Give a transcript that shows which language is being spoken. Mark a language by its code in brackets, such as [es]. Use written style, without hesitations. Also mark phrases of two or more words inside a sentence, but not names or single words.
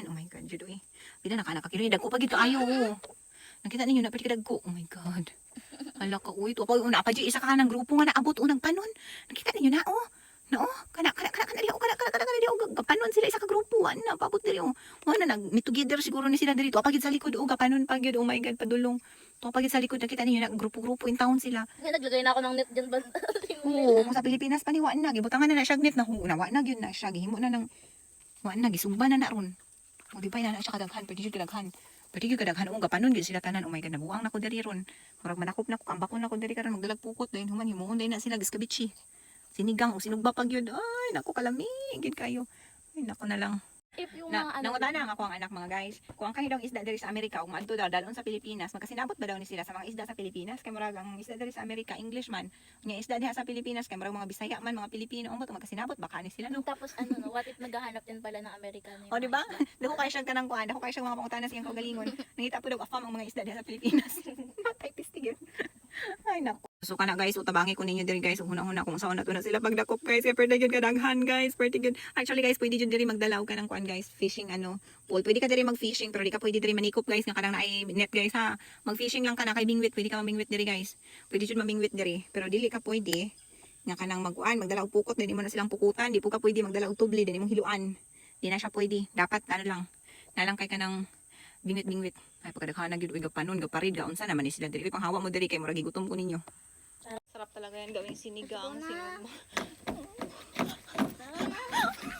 [en] Oh my god, [ceb] jud oy. Pila na kana ka kilo dagko pa gid kaayo. Nakita ninyo na perti kadagko. Oh my god. Hala ka uy, to pa una pa di isa ka nang grupo nga naabot unang panon. Nakita ninyo na oh. No, kana di gapanon sila isa ka grupo na paabot diri oh. Wala nag meet together siguro ni sila diri to pagid sa likod oh gapanon pagid. Oh my god, padulong. To pagid sa likod nakita ninyo na grupo-grupo in town sila. [tl] Kaya naglagay na ako ng net dyan ba? [ceb] Oo, kung sa Pilipinas pa ni wa na gibutangan na siya net na wa na gyud na siya gihimo na ng wa na gisugba na ron. O di ba ina na siya kadaghan, pwede gyud kadaghan. Pwede gyud kadaghan og gapanon gyud sila tanan. Oh my god, nabuang na ko diri ron. Murag manakop na ko ambakon na ko diri karon magdalag pukot dayon human himuon dayon na sila giskabichi. [tl] Sinigang o sinugba pag yun. [ceb] Ay, naku, kalami. Gid kayo. Ay, naku na lang. [tl] if yung Na, [ceb] mga nangutana ang ako ang anak mga guys. Kung ang kayo daw isda diri sa Amerika ug maadto daw dalon sa Pilipinas, magkasinabot ba daw ni sila sa mga isda sa Pilipinas? Kay murag ang isda diri sa Amerika English man. Nya isda diha sa Pilipinas kay murag mga Bisaya man, mga Pilipino umot magkasinabot baka ni sila no. Tapos no, [en] what if [tl] naghahanap din pala ng Amerikano yung O di ba? mga isda? [ceb] Dako kay siya kanang kuan, dako kay siya mga pangutana sa iyang kaugalingon. Nangita po daw afam ang mga isda diha sa Pilipinas. Matay pistig yun. Ay nako. So kana guys, utabangi ko ninyo diri guys, una-una kung saan na to na sila pagdakop guys, kay pwede gyud kadaghan guys, pwede gyud. Actually guys, pwede gyud diri magdalaw ka ng kuan guys, [en] fishing pool. [ceb] Pwede ka diri mag-fishing pero di ka pwede diri manikop guys, nga kadang naay net guys ha. Mag-fishing lang ka na kay bingwit, pwede ka mabingwit diri guys. Pwede jud mabingwit diri, pero dili ka pwede nga kanang magkuan, magdala og pukot, dili mo na silang pukutan, di po ka pwede magdala og tubli, dili mo hiluan. Di na siya pwede. Dapat nalang kay kanang bingwit-bingwit. Ay pagkadaghan na gyud uy gapanon, gaparid ga unsa naman ni sila diri. Uy, panghawa mo diri kay murag gutom ko ninyo. [tl] Sarap talaga yan gawing sinigang, sinubo.